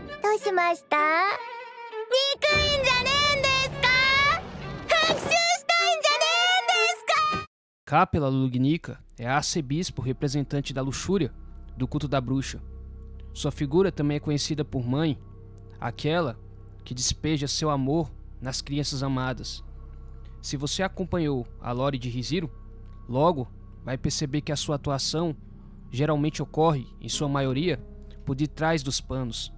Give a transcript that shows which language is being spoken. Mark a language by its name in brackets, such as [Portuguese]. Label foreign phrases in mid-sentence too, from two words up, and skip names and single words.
[Japanese] うしました？憎いんじゃねえんですか？復讐したいんじゃねえんですか？ [Portuguese] Capela Lugnica é a arcebispo representante da luxúria do culto da bruxa. Sua figura também é conhecida por mãe, aquela que despeja seu amor nas crianças amadas. Se você acompanhou a lore de Riziro, logo vai perceber que a sua atuação geralmente ocorre, em sua maioria, por detrás dos panos.